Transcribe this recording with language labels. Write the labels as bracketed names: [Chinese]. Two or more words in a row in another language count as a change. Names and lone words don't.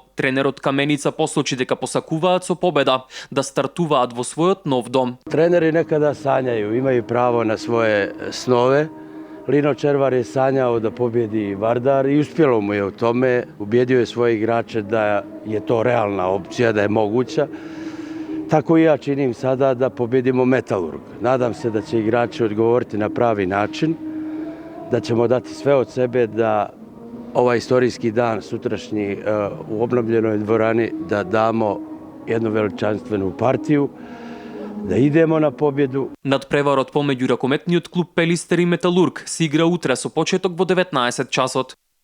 [Macedonian] Тренерот Каменица посочи дека посакуваат со победа да стартуваат во својот нов дом. [Serbian] Тренери некада сањају, имају право на своje снове. Лино Червар е сањао да победи Вардар и успело му е у томе. Убедио е своји играчи да е то реална опција, да е могуća. Tako i ja činim sada da pobedimo Metalurg. Nadam se da će igrači odgovoriti na pravi način, da ćemo dati sve od sebe da ovaj istorijski dan sutrašnji u obnovljenoj dvorani da damo jednu veličanstvenu partiju, да идемо на победу. [Macedonian] Надпреварот помеѓу ракометниот клуб Пелистер и Металург се игра утре со почеток во 19 часот.